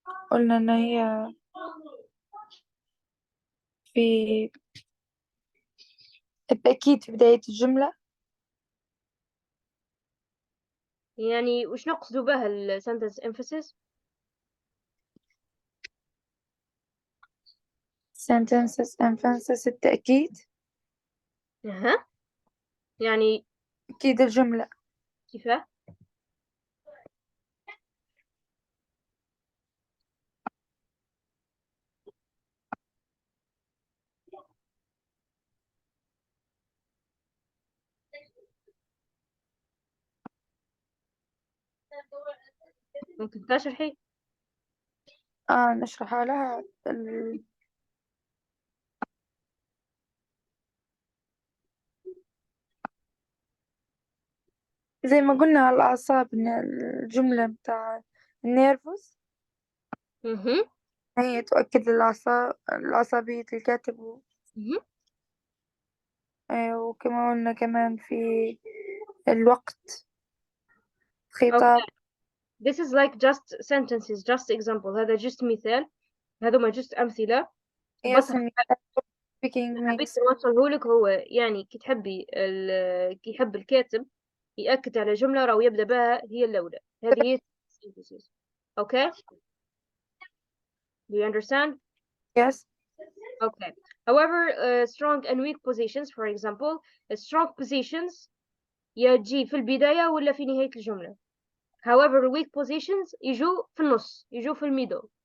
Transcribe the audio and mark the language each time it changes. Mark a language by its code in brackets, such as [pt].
[ar] قلنا إن هي في التأكيد في بداية الجملة. يعني وش نقصد بها ال [en] sentence emphasis؟ sentences emphasis [ar] التأكيد. أها. يعني تأكيد الجملة. كيفاه؟ ممكن تشرحي؟ نشرح لها زي ما قلنا على الأعصاب إن الجملة بتاع النيرفوس مهم. هي تؤكد العصبية الكاتب مهم. وكما قلنا كمان في الوقت خطاب. [en] Okay. This is like just sentences, just example. [ar] هذا [en] just [ar] مثال. هذوما just أمثلة. بس يسمي [en] speaking [ar] حبيت [en] means. [ar] نوصله لك هو يعني كي تحبي كي يحب الكاتب يأكد على جملة راهو يبدأ بها هي الأولى. هذه هي synthesis. [en] Okay? Do you understand? Yes. Okay. However, strong and weak positions, for example, strong positions [ar] يجي في البداية ولا في نهاية الجملة. [en] However, weak positions [ar] يجوا في النص، يجوا في الميدل.